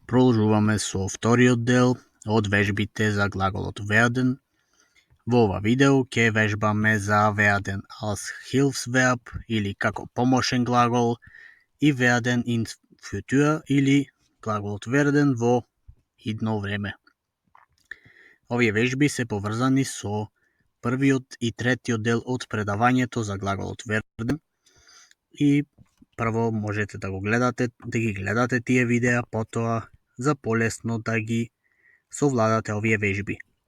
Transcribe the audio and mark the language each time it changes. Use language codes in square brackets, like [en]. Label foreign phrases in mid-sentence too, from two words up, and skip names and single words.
[mk] Продолжуваме со вториот дел од вежбите за глаголот werden. Во ова видео ќе вежбаме за [de] werden als Hilfsverb [mk] или како помошен глагол и [de] werden in futur [mk] или глаголот werden во идно време. Овие вежби се поврзани со првиот и третиот дел од предавањето за глаголот werden и прво можете да ги гледате тие видеа, потоа за полесно да ги совладате овие вежби.